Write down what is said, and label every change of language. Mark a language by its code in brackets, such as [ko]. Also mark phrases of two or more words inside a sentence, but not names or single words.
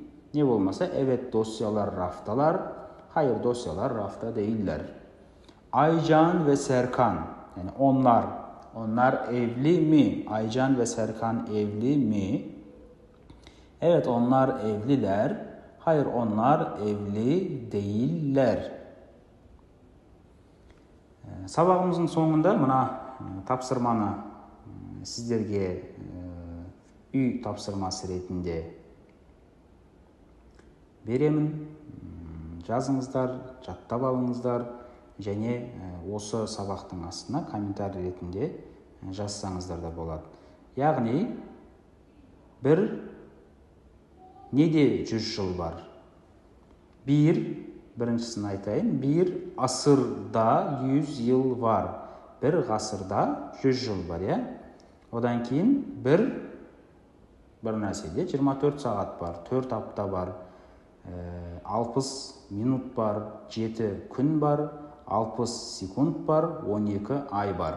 [tr] Ne olmasa evet dosyalar raftalar. Hayır, dosyalar rafta değiller. Aycan ve Serkan, yani onlar evli mi? Aycan ve Serkan evli mi? Evet, onlar evliler. Hayır, onlar evli değiller. [kk] Сабағымыздың соңында мына тапсырманы сіздерге үй тапсырмасы ретінде беремін. Жазыңыздар, жаттап алыңыздар және осы сабақтың астына комментарий ретінде жазсаңыздар да болады. Яғни неде 100 жыл бар? Біріншісін айтайын. [tr] Bir asırda 100 yıl var. [kk] Bir ғасырда 100 жыл бар, ya. Одан кейін bir нәрседе 24 сағат бар, 4 апта бар, 60 минут бар, 7 күн бар, 60 секунд бар, 12 ай бар.